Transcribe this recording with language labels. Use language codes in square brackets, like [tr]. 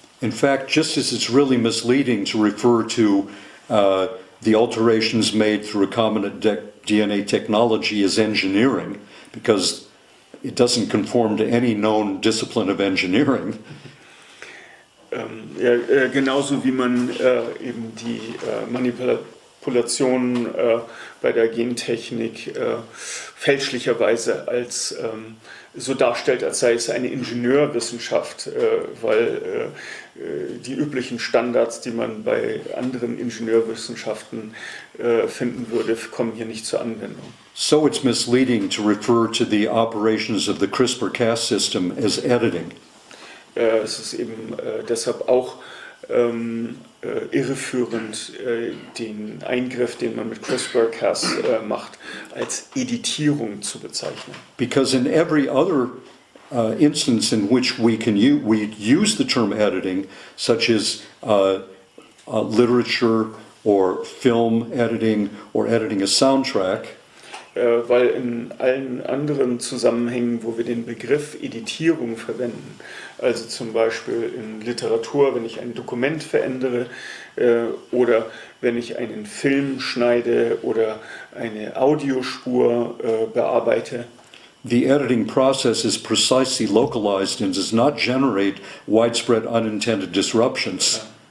[en] In fact, just as it's really misleading to refer to the alterations made through recombinant DNA technology as engineering, because it doesn't conform to any known discipline of engineering. [de] Genauso wie man eben die Manipulation bei der Gentechnik fälschlicherweise als so darstellt, als sei es eine Ingenieurwissenschaft, weil die üblichen Standards, die man bei anderen Ingenieurwissenschaften finden würde, kommen hier nicht zur Anwendung. [en] So it's misleading to refer to the operations of the CRISPR-Cas system as editing. [de] Es ist eben deshalb auch irreführend, den Eingriff, den man mit CRISPR-Cas macht, als Editierung zu bezeichnen. [en] Because in every other instance in which we use the term editing, such as literature or film editing or editing a soundtrack, [de] weil in allen anderen Zusammenhängen, wo wir den Begriff Editierung verwenden, also zum Beispiel in Literatur, wenn ich ein Dokument verändere oder wenn ich einen Film schneide oder eine Audiospur bearbeite, [en] the editing process is precisely localized and does not generate widespread unintended disruptions.